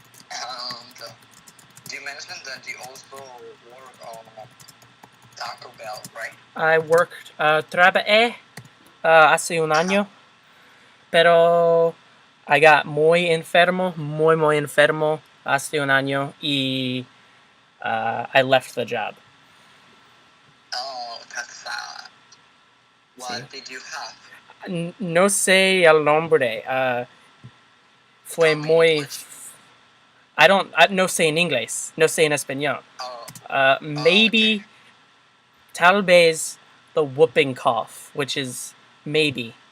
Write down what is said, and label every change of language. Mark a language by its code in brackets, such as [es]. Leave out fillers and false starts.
[en] And you mentioned that you also work on Taco Bell, right? I worked, [es] trabajé hace un año, pero [en] I got [es] muy enfermo hace un año y [en] I left the job. Oh, that's sad. What did you have? [es] No sé el nombre. Fue [en] Tell me in [es] muy. [en] English. [es] No sé en inglés. No sé en español. [en] Oh, Maybe, [es] tal vez, [en] the whooping cough, which is maybe.